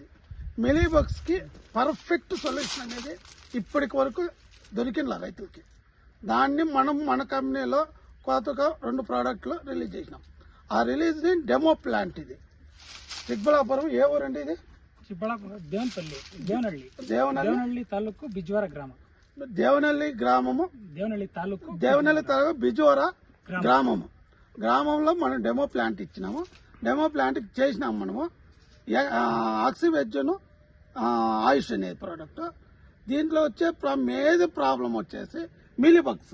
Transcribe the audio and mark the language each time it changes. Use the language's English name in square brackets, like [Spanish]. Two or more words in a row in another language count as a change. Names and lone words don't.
[Telugu] మిలీబగ్స్కి [English] perfect solution [Telugu] అనేది ఇప్పటికి వరకు దొరికిన రైతులకి. దాన్ని మనం మన కంపెనీలో కొత్తగా 2 ప్రోడక్ట్లు రిలీజ్ చేసినాం. ఆ రిలీజ్ని [English] demo plant [Telugu] ఇది. చిక్కబಳ್ಳాపురం ఏ ఊరండి ఇది? [Kannada] చిక్కబಳ್ಳాపురం దేవనహಳ್ಳಿ ತಾಲೂಕು ಬಿಜ್ವಾರ ಗ್ರಾಮ. [Telugu] దేవనహಳ್ಳಿ గ్రామము, దేవనహಳ್ಳಿ తాలూకు బిజోరా గ్రామంలో మనం [English] demo plant [Telugu] ఇచ్చినాము. [English] demo plant [Telugu] చేసినాము మనము. ఆక్సివెజ్ను ఆయుష్ అనేది ప్రోడక్ట్. దీంట్లో వచ్చే [English] major problem [Telugu] వచ్చేసి మిలీబగ్స్.